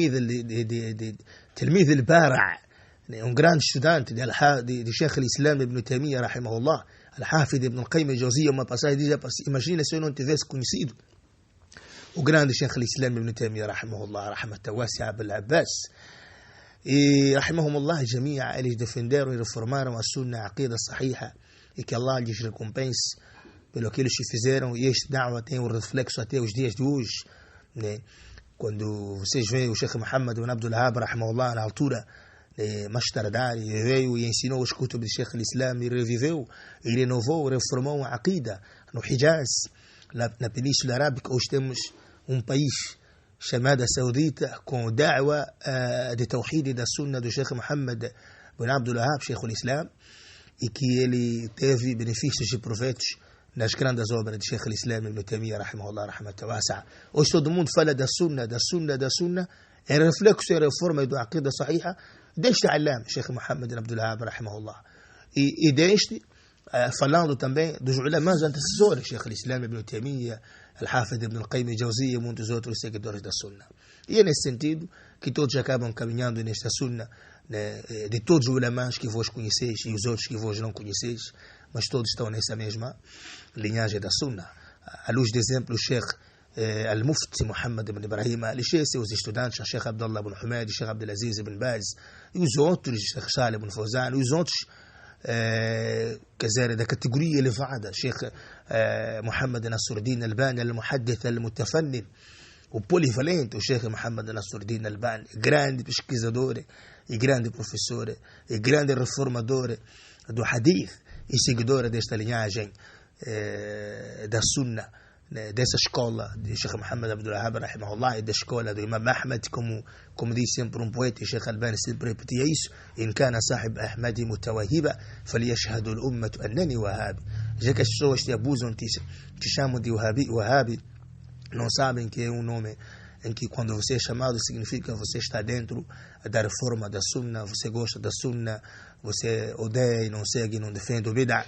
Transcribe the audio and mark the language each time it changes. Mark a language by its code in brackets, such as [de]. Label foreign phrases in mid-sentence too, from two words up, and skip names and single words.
[ar] تلميذ البراء', [pt] um grande estudante de Sheikh al-Islam Ibn Taymiyyah, rahimahullah, Al-Hafid Ibn al-Qayyim al-Jawziyya, uma passagem diz: imagina se eu não tivesse conhecido o grande Sheikh al-Islam Ibn Taymiyyah [ar] رحمه الله، رحمة واسعة [pt] Abul Abbas, e [ar] رحمهم الله جميعا, [pt] eles defenderam e reformaram a sunna, a [ar] العقيدة الصحيحة, [pt] e que Allah lhes recompense pelo que eles fizeram. E este da'wah tem um reflexo até os dias de hoje, né? Quando vocês veem o Sheikh Muhammad ibn Abdul Wahhab rahimahullah, na altura mais tardar, veio e ensinou os kutub de Sheikh al-Islam, e reviveu e renovou, reformou a aqida no Hijaz, na Península Arábica. Hoje temos um país chamado Saudita com da'wa de tawhid da sunna do Sheikh Muhammad ibn Abdul Wahhab, Sheikh al-Islam, e que ele teve benefícios e proveitos nas grandes obras de Sheikh al-Islam Ibn Taymiyyah [ar] رحمه الله، رحمة واسعة. [pt] Hoje todo mundo fala da sunna, é reflexo e reforma do [ar] العقيدة الصحيحة [pt] deste alam, Sheikh Muhammad ibn Abdul Wahhab rahimahullah, e deste falando também dos ulamás antecessores, Sheikh al-Islam Ibn Taymiyyah, Al-Hafid Ibn al-Qayyim al-Jawziyya e muitos outros seguidores da sunna. E é nesse sentido que todos acabam caminhando nesta sunna, né, de todos os ulamás que vos conheceis e os outros que vos não conheceis, mas todos estão nessa mesma linhagem da Sunna. À luz de exemplo, o Sheikh Al-Mufti Muhammad ibn Ibrahim al-Sheikh, seus estudantes, o Sheikh Abdullah ibn Humayd, o Sheikh Abdelaziz ibn Baz, e os outros, Sheikh Salih ibn Fawzan, e os outros, quer dizer, da categoria elevada, Sheikh Muhammad Nasruddin Albani, [ar] المحدث المتفنن, [pt] o polivalente, o Sheikh Muhammad Nasruddin Albani, grande pesquisador e grande professor e grande reformador do Hadith e seguidor desta linhagem da Sunna, dessa escola de Sheikh Muhammad Abdul Wahhab rahimahullah, e da escola do Imam Ahmad, como diz sempre um poeta, e Sheikh Albani sempre repetia isso: [ar] إن كان صاحب أحمد متوهبا فليشهد الأمة أنني وهابي. [pt] Já que as pessoas te abusam, te chamam de wahabi, não sabem que é um nome em que, quando você é chamado, significa você está dentro da reforma da Sunna, você gosta da Sunna, você odeia e não segue, não defende o bid'ah.